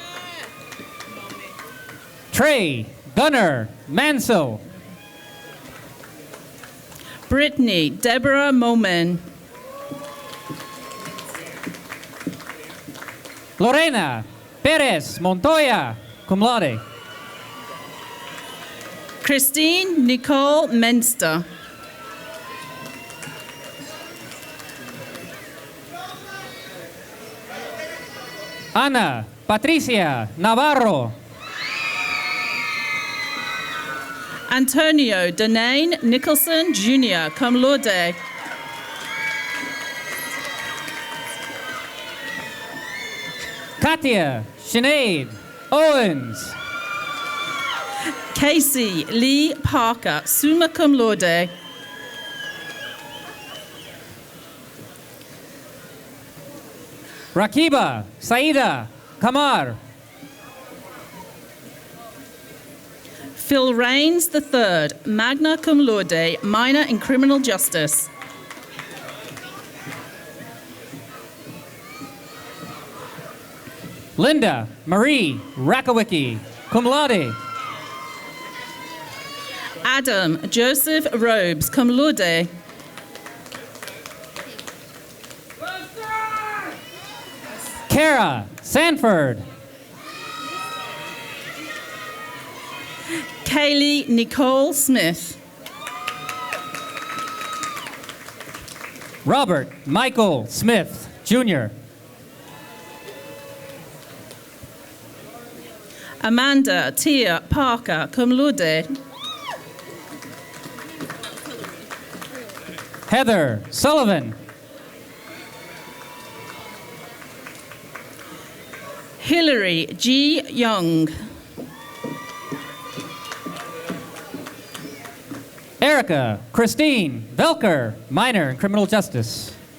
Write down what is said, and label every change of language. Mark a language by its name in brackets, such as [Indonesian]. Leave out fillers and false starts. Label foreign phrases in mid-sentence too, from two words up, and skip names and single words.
[English] Trey Gunnar Mansell. Brittany Deborah Momen. Lorena Perez Montoya, [Latin] cum laude. [English] Christine Nicole Menster. Ana Patricia Navarro. Antonio Denane Nicholson Jr., [Latin] cum laude. [English] Katia Sinead Owens. Casey Lee Parker, [Latin] summa cum laude. [English] Rakiba Saida Kamar. Phil Raines III, [Latin] magna cum laude, [English] minor in criminal justice. Linda Marie Rakowicki, [Latin] cum laude. [English] Adam Joseph Robes, [Latin] cum laude. [English] Kara Sanford. Kaylee Nicole Smith. Robert Michael Smith, Jr. Amanda Tia Parker, [Latin] cum laude. [English] Heather Sullivan. Hillary G. Young. Erica Christine Velker, minor in criminal justice.